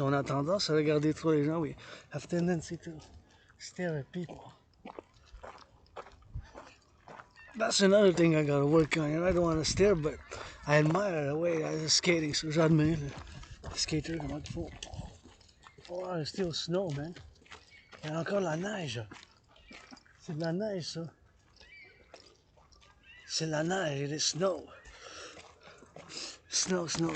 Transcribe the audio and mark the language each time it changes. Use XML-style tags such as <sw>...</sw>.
<fr>On a tendance à regarder trop les gens.</fr> <en>We have tendency to stare at people. That's another thing I gotta work on. And I don't want to stare, but I admire the way I was skating.</en> <fr>So j'admire le skater comme il faut.</fr> <en>Oh, there's still snow, man.</en> <fr>Il y a encore la neige. C'est de la neige, ça. C'est la neige.</fr> <en>It is snow. Snow.</en>